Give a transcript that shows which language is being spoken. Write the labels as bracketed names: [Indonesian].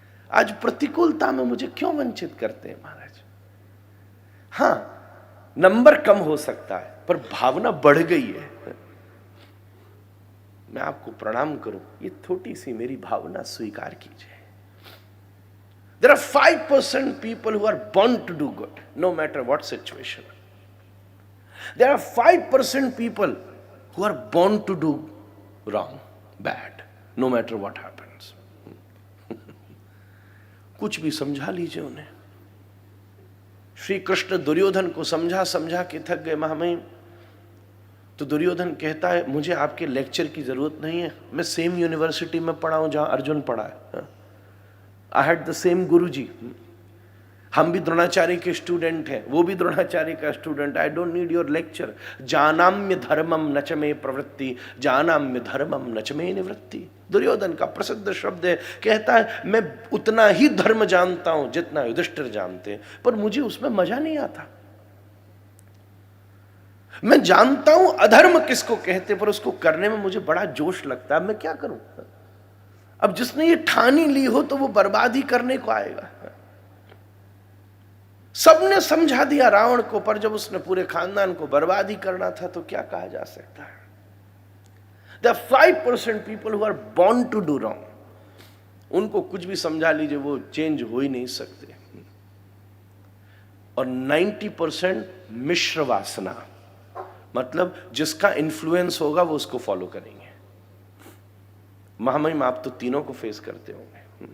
[Hindi] आज प्रतिकूलता में मुझे क्यों वंचित करते हैं महाराज। हां नंबर कम हो सकता है पर भावना बढ़ गई है। मैं आपको प्रणाम करूं, ये छोटी सी मेरी भावना स्वीकार कीजिए। [English] There are 5% people who are born to do good, no matter what situation. There are 5% people who are born to do wrong, bad, no matter what happens. [Hindi] कुछ भी समझा लीजिए उन्हें। श्री कृष्ण दुर्योधन को समझा समझा के थक गए महामहिम। तो दुर्योधन कहता है मुझे आपके लेक्चर की जरूरत नहीं है, मैं सेम यूनिवर्सिटी में पढ़ा हूं जहां अर्जुन पढ़ा है। [English] I had the same guru ji, [Hindi] हम भी द्रोणाचार्य के स्टूडेंट हैं, वो भी द्रोणाचार्य का student. [English] I don't need your lecture. [Sanskrit] जानाम्य धर्मम नच में प्रवृत्ति, जानाम्य धर्मम नच में निवृत्ति। [Hindi] दुर्योधन का प्रसिद्ध शब्द है, कहता है मैं उतना ही धर्म जानता हूं जितना युधिष्ठिर जानते हैं, पर मुझे उसमें मजा नहीं आता। मैं जानता हूं अधर्म किसको कहते, पर उसको करने में मुझे बड़ा जोश लगता है। मैं क्या करूं? अब जिसने ये ठानी ली हो तो वो बर्बादी करने को आएगा। सबने समझा दिया रावण को, पर जब उसने पूरे खानदान को बर्बादी करना था तो क्या कहा जा सकता है? [English] There are 5% people who are born to do wrong. [Hindi] उनको कुछ भी समझा लीजिए वो चेंज हो ही नहीं सकते। और 90% मिश्र वासना, मतलब जिसका इन्फ्लुएंस होगा वो उसको फॉलो करेंगे। महामहिम आप तो तीनों को फेस करते होंगे।